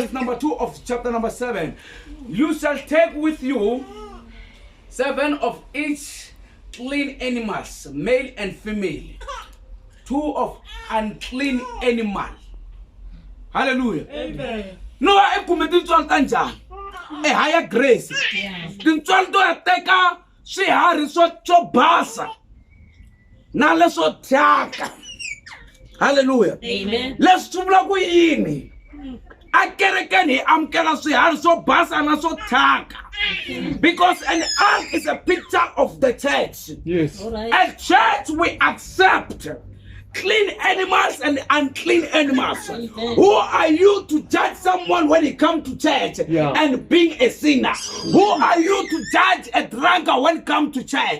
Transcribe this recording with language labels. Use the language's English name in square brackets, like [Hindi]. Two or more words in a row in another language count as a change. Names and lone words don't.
[English] Verse number 2 of chapter number 7. You shall take with you 7 of each clean animals, male and female. 2 of unclean animal. Hallelujah. Amen. [Tsonga] Noah ekume tintswalo ta njhani? [English] A higher grace. [Tsonga] Tintswalo to ya teka swiharhi swo basa na leswo thyaka. Hallelujah. Amen. Leswi vula ku yini? A kerekeni hi amukela swiharhi swo basa na swo thyaka. [English] Because an ark is a picture of the church. Yes. All right. At church we accept clean animals and unclean animals. Amen. Who are you to judge someone when he comes to church and being a sinner? Who are you to judge a drunkard when it comes to church?